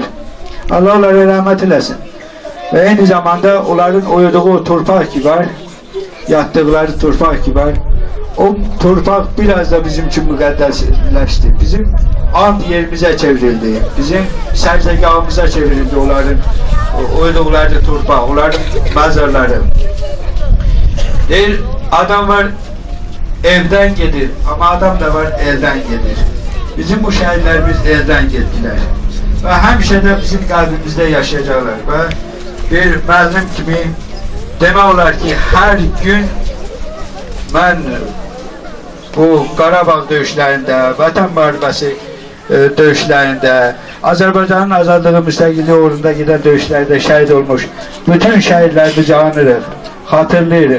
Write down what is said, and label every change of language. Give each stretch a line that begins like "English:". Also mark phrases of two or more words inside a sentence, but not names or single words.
Azerbaijani: Allah onlara rəhmət eləsin. Və eyni zamanda onların uyuduğu torpaq ki var, yattıqları torpaq ki var, o torpaq biraz da bizim için müqəddəsləşdi. Bizim ant yerimizə çevrildi, bizim sərzəgahımıza çevrildi onların uyuduqları torpaq, onların məzarları. Deyir,
Turkish: adam var evden gelir ama adam da var elden gelir. Bizim bu şehirlerimiz elden gittiler. Ve hemşe de bizim kalbimizde yaşayacaklar.
Azerbaijani: Ve bir müəllim kimi demək olar ki, her gün ben bu Qarabağ döyüşlərində, Vətən müharibəsi döyüşlərində, Azərbaycanın azadlığı müstəqilliyi uğrunda gedən döyüşlərdə şəhid olmuş bütün şəhidlərimizi anırıq, hatırlayırıq.